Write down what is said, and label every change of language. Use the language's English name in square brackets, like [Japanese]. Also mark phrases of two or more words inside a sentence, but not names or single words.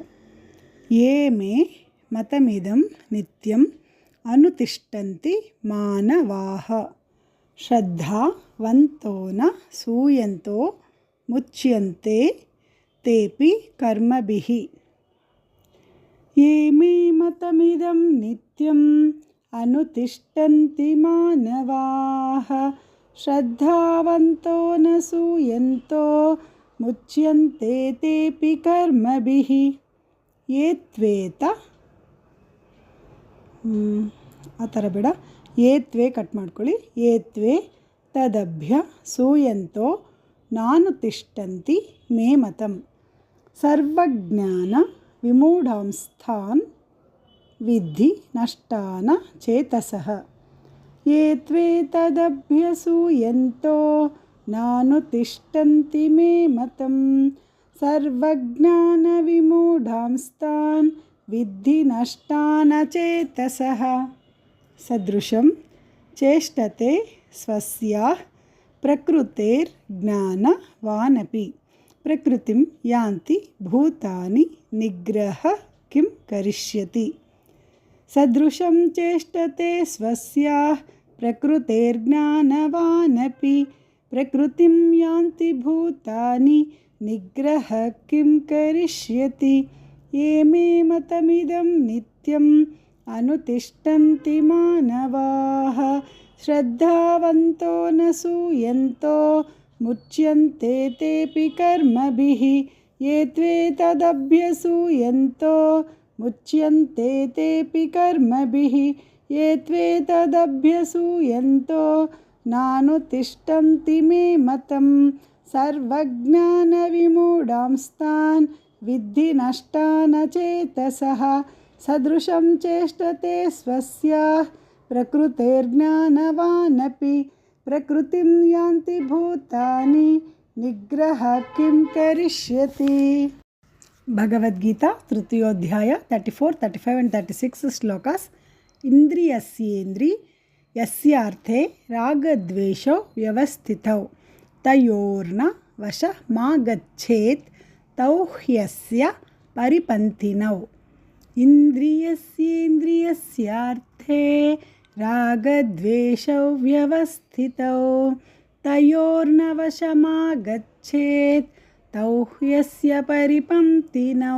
[Sanskrit] ये मे मतमिदं नित्यं अनुतिष्ठन्ति मानवाः श्रद्धावन्तो न सूयन्तो मुच्यन्ते तेपि कर्मभिः. ये मे मतमिदं नित्यं अनुतिष्ठन्ति मानवाः श्रद्धावन्तो न सूयन्तो मुच्यन्ते तेपि कर्मभिः ये त्वेत [Kannada] ಆ ಥರ ಬೇಡ, ಯೇ ತ್ವೇ ಕಟ್ ಮಾಡ್ಕೊಳ್ಳಿ. [Sanskrit] ये त्वे तदभ्य सूयन्तो नानुतिष्ठन्ति मे मतं सर्वज्ञान विमूढांस्थान् विद्धि नष्टान चेतसः. ये त्वे तदभ्य सूयन्तो नानुतिष्ठन्ति मे मतं सर्वज्ञान विमूढांस्थान् विद्धि नष्टान चेतसः. सदृशं चेष्टते स्वस्याः प्रकृतेर्ज्ञानवानपि प्रकृतिं यान्ति भूतानि निग्रह किं करिष्यति. सदृशं चेष्टते स्वस्याः प्रकृतेर्ज्ञानवानपि प्रकृतिं यान्ति भूतानि निग्रह किं करिष्यति. ये मे मतमिदं नित्यं अनुतिष्ठन्ति मानवाः श्रद्धावन्तो न सूयन्तो मुच्यन्ते तेपि कर्मभिः ये त्वे तदभ्यसूयन्तो मुच्यन्ते तेपि कर्मभिः ये त्वे तदभ्यसूयन्तो नानुतिष्ठन्ति मे मतं सर्वज्ञान विमूढांस्थान् विद्धि नष्टान चेतसः. सदृशं चेष्टते स्वस्याः प्रकृतेर्ज्ञानवानपि प्रकृतिं यान्ति भूतानि निग्रह किं करिष्यति. [Kannada] ಭಗವದ್ಗೀತಾ ತೃತೀಯೋಧ್ಯಾಯ 34, 35 and 36 ಶ್ಲೋಕಾಸ್. [Sanskrit] इन्द्रियस्येन्द्रियस्यार्थे रागद्वेषौ व्यवस्थितौ तयोर्न वशः मा गच्छेत् तौ ह्यस्य परिपन्थिनौ. इन्द्रियस्येन्द्रियस्यार्थे रागद्वेषौ व्यवस्थितौ तयोर्न वशः मा गच्छेत् तौ ह्यस्य परिपन्थिनौ.